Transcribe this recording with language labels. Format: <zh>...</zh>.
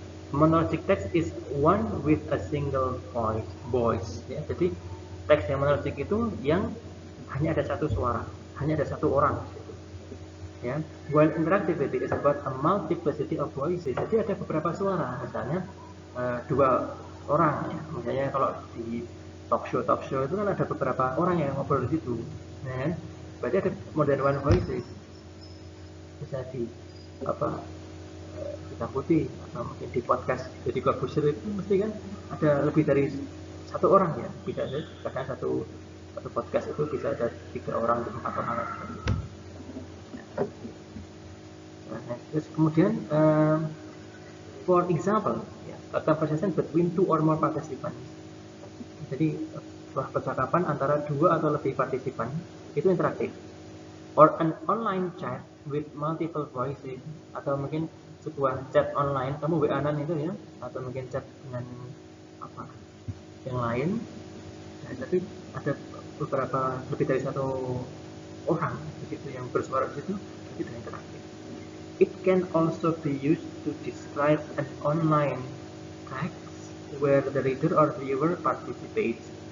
<en>Monologic text is one with a single voice ya.</en> <id>Jadi teks yang monologic itu yang hanya ada satu suara, hanya ada satu orang ya.</id> <en>While interactivity is about a multiplicity of voices.</en> <id>Jadi ada beberapa suara, misalnya dua orang ya. Misalnya kalau di talk show itu kan ada beberapa orang yang ngobrol di situ ya. Berarti ada</id> <en>more than one voices.</en> <id>Bisa di hitam putih atau mungkin di podcast jadi Corbusier itu mesti kan ada lebih dari satu orang ya, tidak ada kadang satu podcast itu bisa ada 3 orang atau 4 orang. Nah, terus kemudian</id> <en>for example a conversation between 2 or more participants.</en> <id>Jadi sebuah percakapan antara 2 atau lebih partisipan itu interaktif.</id> <en>Or an online chat with multiple voices,</en> <id>atau mungkin sebuah chat online, kamu WA-an itu ya, atau mungkin chat dengan apa yang lain, nah, tapi ada beberapa lebih dari satu orang begitu yang bersuara di situ, itu interaktif.</id> <en>It can also be used to describe an online text where the reader or viewer participates.</en>